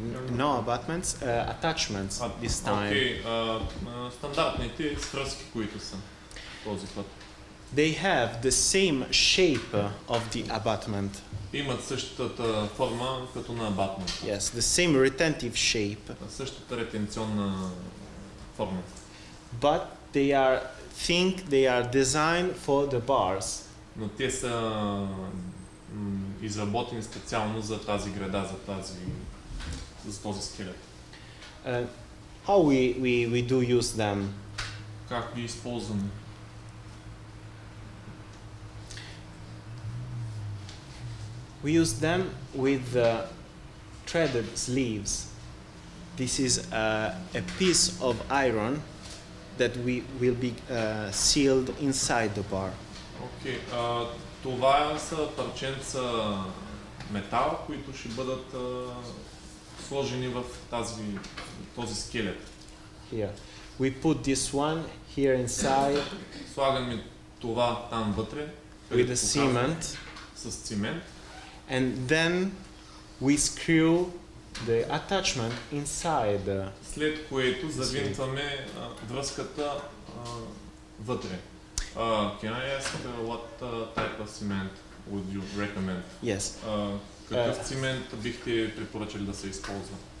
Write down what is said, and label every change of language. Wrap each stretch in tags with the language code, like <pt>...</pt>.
<en>no abutments, attachments this time.</en> <bg>Стандартните свръзки, които са този път.</bg> <en>They have the same shape of the abutment.</en> <bg>Имат същата форма като на абатмент.</bg> <en>Yes, the same retentive shape.</en> <bg>Същата ретенционна форма.</bg> <en>but they are designed for the bars.</en> <bg>Но те са изработени специално за тази града, за този скелет.</bg> <en>How we do use them?</en> <bg>Как ги използваме?</bg> <en>We use them with the threaded sleeves. This is a piece of iron that will be sealed inside the bar. Окей.</en> <bg>Това са парченца метал, които ще бъдат сложени в този скелет.</bg> <en>Here. We put this one here inside</en> <bg>Слагаме това там вътре</bg> <en>with the cement,</en> <bg>с цимент</bg> <en>and then we screw the attachment inside.</en> <bg>след което завинтваме връзката вътре.</bg> <en>Can I ask what type of cement would you recommend? Yes.</en> <bg>Какъв цимент бихте препоръчали да се използва?</bg>